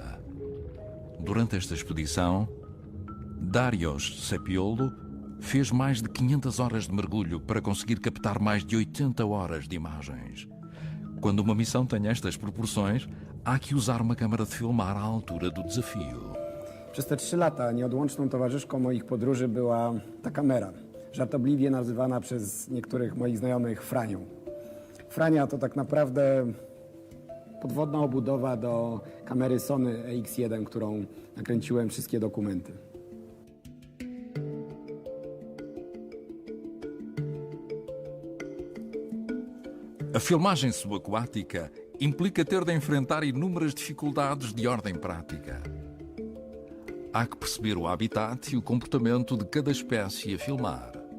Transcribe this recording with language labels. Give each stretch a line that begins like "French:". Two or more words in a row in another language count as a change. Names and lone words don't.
Portuguese: Durante esta expedição, Darius Sepiolo fez mais de 500 horas de mergulho para conseguir captar mais de 80 horas de imagens. Quando uma missão tem estas proporções, há que usar uma câmara de filmar à altura do desafio.
Polish: Przez te 3 lata nieodłączną towarzyszką moich podróży była ta kamera, żartobliwie nazywana przez niektórych moich znajomych Franią. Frania to tak naprawdę podwodna obudowa do kamery Sony EX1, którą nakręciłem wszystkie dokumenty.
Portuguese: A filmagem subaquática implica ter de enfrentar inúmeras dificuldades de ordem prática. Há que perceber o habitat e o comportamento de cada espécie a filmar.